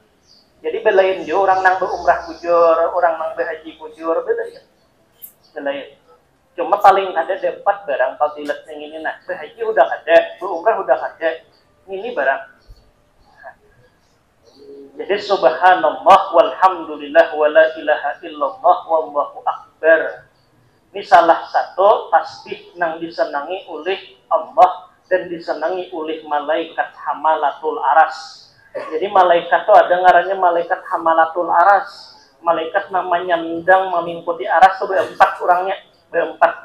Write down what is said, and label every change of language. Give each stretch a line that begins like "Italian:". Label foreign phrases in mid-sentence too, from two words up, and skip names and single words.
Banjar: Jadi belain dia orang nang berumrah bujur, orang nang berhaji bujur belain. Cuma paling ada dapat barang fadilat yang ini nah. Berhaji udah ada, berumrah udah ada. Ini barang.
Arabic: Jadi سبحان الله والحمد لله ولا إله إلا الله والله أكبر.
Banjar: Ini salah satu tasbih nang disenangi oleh Allah dan disenangi oleh malaikat
Arabic: حملة العرش.
Banjar: Jadi malaikat itu ada ngarannya malaikat
Arabic: حملة العرش.
Banjar: Malaikat namanya mindang memingkuti aras itu berempat orangnya, berempat.